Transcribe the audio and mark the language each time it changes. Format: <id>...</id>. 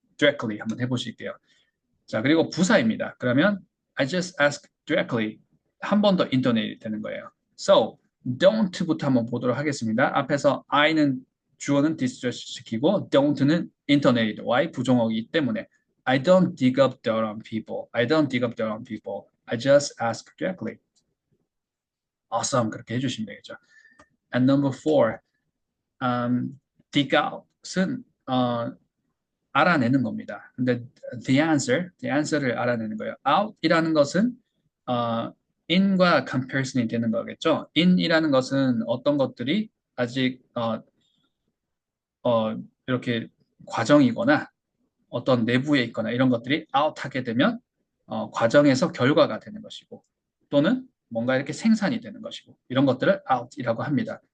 <ko>directly 한번 해보실게요. 자 그리고 부사입니다. 그러면 I just ask directly 한 번 더 intonate 되는 거예요. So don't부터 한번 보도록 하겠습니다. 앞에서 I는 주어는 distress 시키고 don't는 intonate, Y 부정어이기 때문에</ko> <en>I don't dig up dirt on people. I don't dig up dirt on people. I just ask directly. Awesome.</en> <ko>그렇게 해주시면 되겠죠.</ko> <en>And number four,</en> <ko>dig out은 알아내는 겁니다. 근데 the answer를 알아내는 거예요. out이라는 것은 어, in과 comparison이 되는 거겠죠. in이라는 것은 어떤 것들이 아직 이렇게 과정이거나 어떤 내부에 있거나 이런 것들이 out하게 되면 과정에서 결과가 되는 것이고 또는 뭔가 이렇게 생산이 되는 것이고 이런 것들을 out이라고 합니다.</ko>